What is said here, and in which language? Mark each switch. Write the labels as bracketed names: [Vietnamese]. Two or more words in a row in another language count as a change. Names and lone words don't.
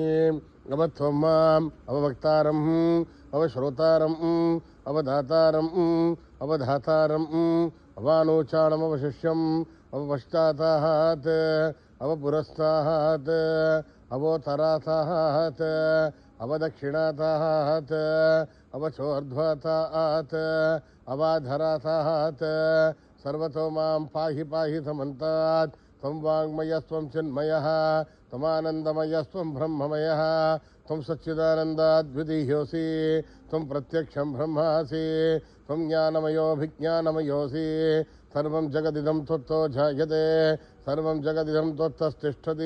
[Sanskrit] అవత్వం మాం అవవక్తారం అవశ్రోతారం అవధాతారం అవధాతారం అవానోచానమవశిష్యం అవపశ్చాతాత్ అవపురస్తాత్ అవోత్తరాతాత్ అవదక్షిణాతాత్ అవచోర్ధ్వతాత్ అవాధరాతాత్. సర్వతో మాం పాహి పాహి సమంతాత్. త్వం వాङ्मयस्त्वं चिन्मयः. त्वमानन्दमयस्त्वं ब्रह्ममयः. त्वं सच्चिदानन्दाद्वितीयोऽसि. त्वं प्रत्यक्षं ब्रह्मासि. त्वं ज्ञानमयोऽभिज्ञानमयोऽसि. सर्वं जगदिदं त्वत्तो जायते. सर्वं जगदिदं त्वत्तस्तिष्ठति.